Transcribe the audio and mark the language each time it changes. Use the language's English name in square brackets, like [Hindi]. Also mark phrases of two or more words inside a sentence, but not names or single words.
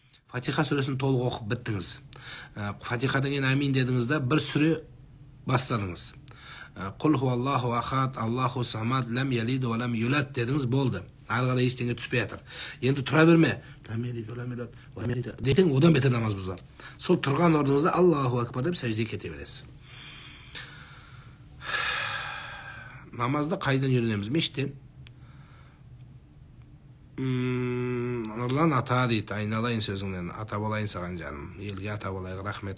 [Kazakh] Фатиха сүресін толық оқып біттіңіз. Фатихадан кейін амин дедіңіз да бір сүре бастадыңыз. [Arabic] قل هو الله أحد الله الصمد لم يلد ولم يولد дедіңіз, болды. [Kazakh] Ары қарай ештеңе түспей жатыр. Енді тұра берме. [Arabic] لم يلد ولم يولد [Kazakh] десең, одан бетер намаз бұзылады. Сол тұрған орныңызда [Arabic] الله أكبر [Kazakh] деп сәждеге кете бересіз. Намазды қайдан үйренеміз? Мешіттен. Нұрлан ата дейді, айналайын сөзіңнен, ата болайын саған жаным, елге ата болайық, рахмет.